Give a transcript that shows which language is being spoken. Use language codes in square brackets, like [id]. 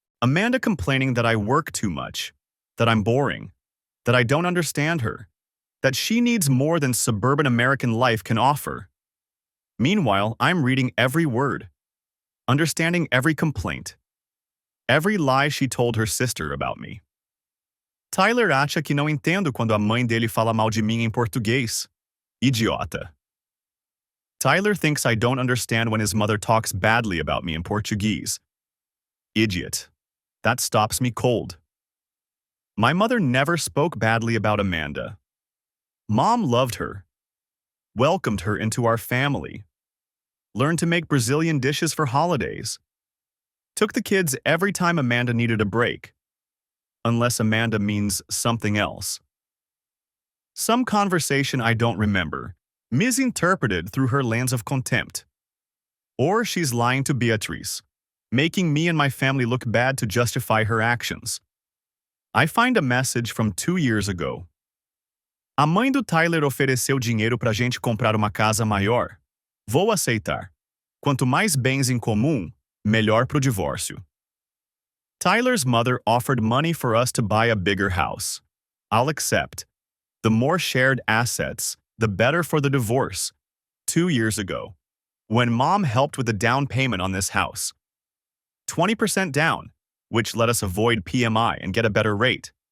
[en] Amanda complaining that I work too much, that I'm boring, that I don't understand her, that she needs more than suburban American life can offer. Meanwhile, I'm reading every word, understanding every complaint, every lie she told her sister about me. [pt] Tyler acha que não entendo quando a mãe dele fala mal de mim em português. Idiota. [en] Tyler thinks I don't understand when his mother talks badly about me in Portuguese. Idiot. That stops me cold. My mother never spoke badly about Amanda. Mom loved her, welcomed her into our family, learned to make Brazilian dishes for holidays, took the kids every time Amanda needed a break, unless Amanda means something else. Some conversation I don't remember, misinterpreted through her lens of contempt. Or she's lying to Beatrice, making me and my family look bad to justify her actions. I find a message from 2 years ago. [pt] A mãe do Tyler ofereceu dinheiro pra gente comprar uma casa maior. Vou aceitar. Quanto mais bens em comum, melhor pro divórcio. [en] Tyler's mother offered money for us to buy a bigger house. I'll accept. The more shared assets, the better for the divorce. 2 years ago, when Mom helped with the down payment on this house. 20% down, which let us avoid PMI and get a better rate.